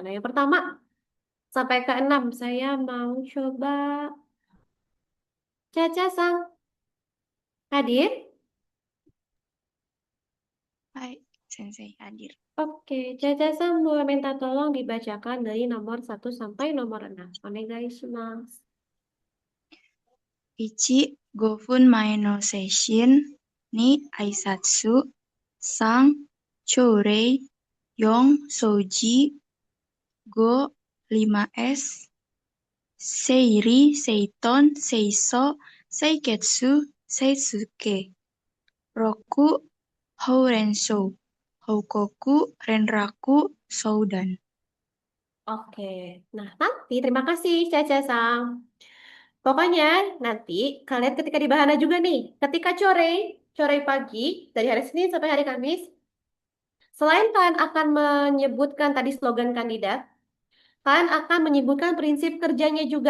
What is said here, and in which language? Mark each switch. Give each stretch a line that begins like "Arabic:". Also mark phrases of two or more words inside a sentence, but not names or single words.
Indonesian: Yang pertama, sampai ke-6, saya mau coba Caca-sang hadir. Hai, Sensei hadir. Oke, Caca-san boleh minta tolong dibacakan dari nomor 1 sampai nomor 6.
Japanese: Onegaishimasu. 一 五分前の精神 二 挨拶、三 朝礼、四 掃除、五 5S、整理、整頓、清掃、清潔、躾、六 報連相、報告、連絡、相談.
Indonesian: Oke, nah nanti terima kasih Caca-san. Pokoknya nanti kalian ketika di Bahana juga nih, ketika sore pagi, dari hari Senin sampai hari Kamis, selain kalian akan menyebutkan tadi slogan kandidat, kalian akan menyebutkan prinsip kerjanya juga.